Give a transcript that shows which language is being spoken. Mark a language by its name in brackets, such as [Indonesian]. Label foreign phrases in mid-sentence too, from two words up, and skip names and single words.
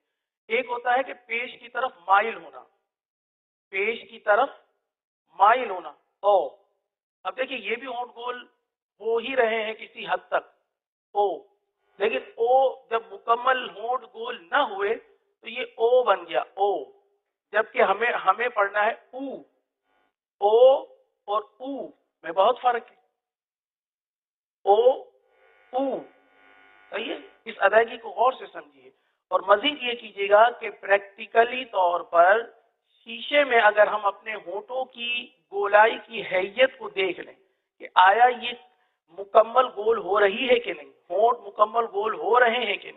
[Urdu] ایک ہوتا ہے کہ پیش کی طرف مائل ہونا، پیش کی طرف مائل ہونا، او. اب دیکھیں یہ بھی ہونٹ گول ہو ہی رہے ہیں کسی حد تک، او. لیکن او جب مکمل ہونٹ گول نہ ہوئے تو یہ او بن گیا، او. جبکہ ہمیں پڑھنا ہے او. او اور او میں بہت فرق ہے. او او. صحیح ہے؟ اس ادائیگی کو غور سے سمجھیے، اور مزید یہ کیجیے گا کہ پریکٹیکلی طور پر شیشے میں اگر ہم اپنے ہونٹوں کی گولائی کی حیت کو دیکھ لیں کہ آیا یہ مکمل گول ہو رہی ہے کہ نہیں، ہونٹ مکمل گول ہو رہے ہیں کہ نہیں.